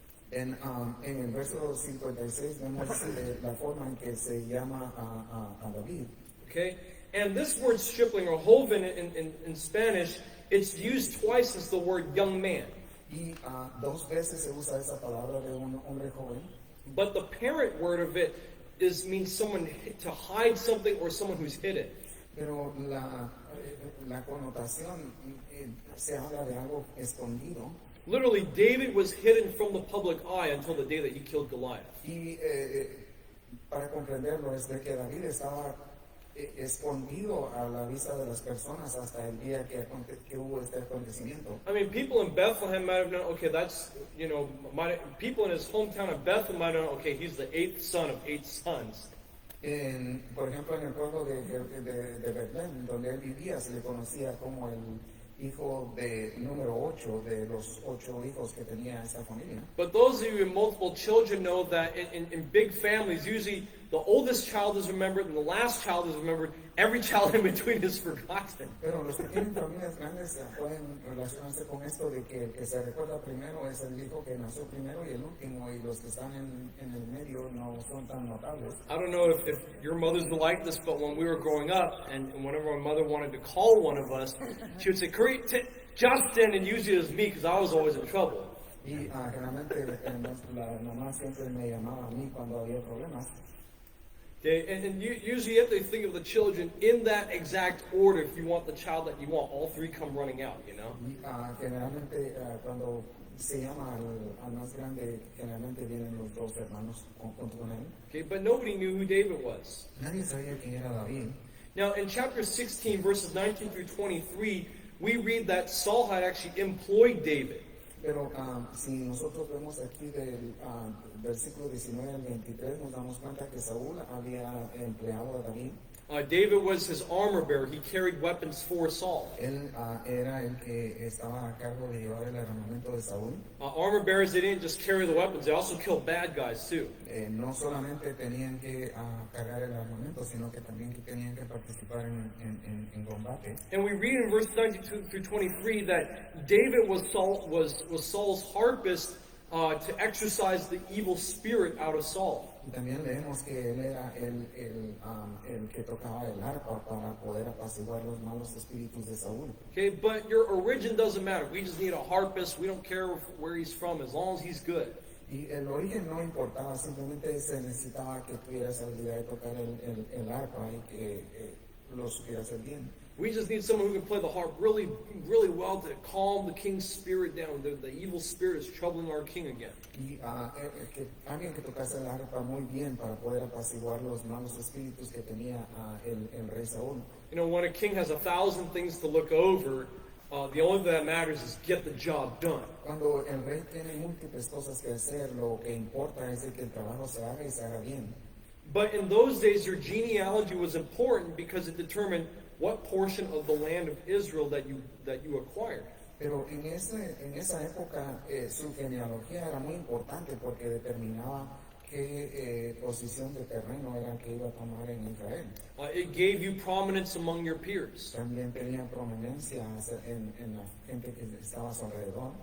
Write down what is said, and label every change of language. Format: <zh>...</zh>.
<es>En el verso 56 vemos la forma en que se llama a David.</es> <en>Okay, and this word stripling, or joven in Spanish, it's used twice as the word young man.</en> <es>Y dos veces se usa esa palabra de un hombre joven.</es> <en>But the parent word of it means someone to hide something or someone who's hidden.</en> <es>Pero la connotación se habla de algo escondido.</es> <en>Literally, David was hidden from the public eye until the day that he killed Goliath.</en> <es>Y para comprenderlo es de que David estaba escondido a la vista de las personas hasta el día que hubo este acontecimiento.</es> <en>I mean, people in Bethlehem might have known, okay, that's, people in his hometown of Bethlehem might have known, okay, he's the 8th son of 8 sons.</en> <es>Por ejemplo, en el pueblo de Betlén, donde él vivía, se le conocía como el hijo de número 8 de los 8 hijos que tenía esta familia.</es> <en>But those of you with multiple children know that in big families, usually the oldest child is remembered and the last child is remembered. Every child in between is forgotten.</en> <es>Pero los que tienen familias grandes pueden relacionarse con esto de que el que se recuerda primero es el hijo que nació primero y el último, y los que están en el medio no son tan notables.</es> <en>I don't know if your mothers were like this, but when we were growing up, and whenever my mother wanted to call one of us, she would say, Justin, and usually it was me because I was always in trouble.</en> <es>Y generalmente la mamá siempre me llamaba a mí cuando había problemas.</es> <en>Okay, and usually you have to think of the children in that exact order if you want the child that you want. All three come running out, you know?</en> <es>Y generalmente cuando se llama al más grande, generalmente vienen los dos hermanos junto con él.</es> <en>Okay, but nobody knew who David was.</en> <es>Nadie sabía quién era David.</es> <en>Now, in chapter 16, verses 19 through 23, we read that Saul had actually employed David.</en> <es>Pero si nosotros vemos aquí del versículo 19 al 23, nos damos cuenta que Saúl había empleado a David.</es> <en>David was his armor bearer. He carried weapons for Saul.</en> <es>Él era el que estaba a cargo de llevar el armamento de Saúl.</es> <en>Armor bearers, they didn't just carry the weapons, they also killed bad guys too.</en> <es>No solamente tenían que cargar el armamento, sino que también que tenían que participar en combate.</es> <en>And we read in verse 92 through 23 that David was Saul's harpist to exorcise the evil spirit out of Saul.</en> <es>Y también leemos que él era el que tocaba el arpa para poder apaciguar los malos espíritus de Saúl.</es> <en>Okay, but your origin doesn't matter. We just need a harpist. We don't care where he's from as long as he's good.</en> <es>Y el origen no importaba, simplemente se necesitaba que tuvieras habilidad de tocar el arpa y que lo supieras hacer bien.</es> <en>We just need someone who can play the harp really, really well to calm the king's spirit down. The evil spirit is troubling our king again.</en> <es>Y alguien que tocase el arpa muy bien para poder apaciguar los malos espíritus que tenía el rey Saúl.</es> <en>You know, when a king has 1,000 things to look over, the only thing that matters is get the job done.</en> <es>Cuando el rey tiene múltiples cosas que hacer, lo que importa es que el trabajo se haga y se haga bien.</es> <en>But in those days, your genealogy was important because it determined what portion of the land of Israel that you acquired.</en> <es>Pero en esa época su genealogía era muy importante porque determinaba qué posición de terreno era que iba a tomar en Israel.</es> <en>It gave you prominence among your peers.</en> <es>También tenía prominencia en la gente que estaba a su alrededor.</es>